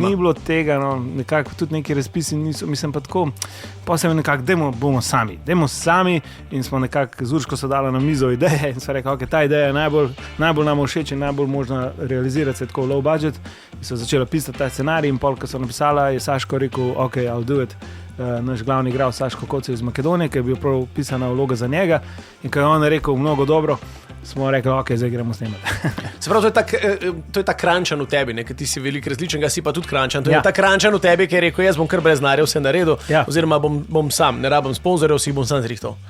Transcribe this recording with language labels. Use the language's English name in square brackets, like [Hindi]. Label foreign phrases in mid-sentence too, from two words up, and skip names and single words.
[Slovenian] Ni bilo tega, no, nekako tudi neki razpisi niso, mislim pa tako, pa se mi nekako, dajmo sami in smo nekako z Urško se dala na mizo ideje in so rekli, ok, ta ideja je najbolj nam všeč in najbolj možna realizirati se tako [English] low budget [Slovenian] in so začela pisati ta scenarij in pol, ko so napisala, je Saško rekel, [English] ok, I'll do it. [Slovenian] Naš glavni igralec Saško Kocelj iz Makedonije, ki je bil prav pisana vloga za njega in ko je on rekel [Macedonian] mnogo dobro, [Slovenian] smo rekli, ok, zdaj gremo snemati. Se pravi, to je ta krančan v tebi, ker ti si veliko različnega, si pa tudi krančan. To je ta krančan v tebi, ki je rekel, jaz bom kar brez denarja vse naredil, oziroma bom sam, ne rabim sponzorjev, si bom sam zrihtal.